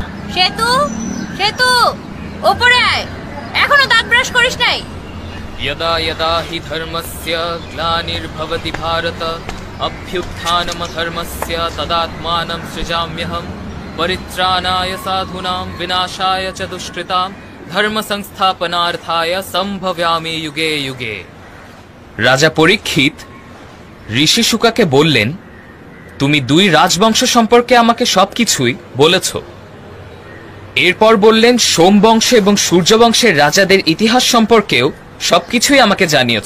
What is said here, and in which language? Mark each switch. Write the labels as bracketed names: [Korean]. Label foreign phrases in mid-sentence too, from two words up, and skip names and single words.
[Bangla] সেতু, সেতু, ওপরে আয়, এখনো দাঁত ব্রাশ করিস নাই? [Sanskrit] यदा यदा हि धर्मस्य ग्लानिर्भवति भारत अभ्युत्थानमधर्मस्य तदात्मानं सृजाम्यहम् परित्राणाय साधूनां विनाशाय च दुष्कृतां धर्म संस्थापनार्थाय संभव्यामि युगे युगे। [Bangla] রাজা পরীক্ষিত ঋষি শুকাকে বললেন, তুমি দুই রাজবংশ সম্পর্কে আমাকে সবকিছুই বলেছ। এরপর বললেন, সোমবংশ এবং সূর্যবংশের রাজাদের ইতিহাস সম্পর্কেও সবকিছুই আমাকে জানিয়েছ।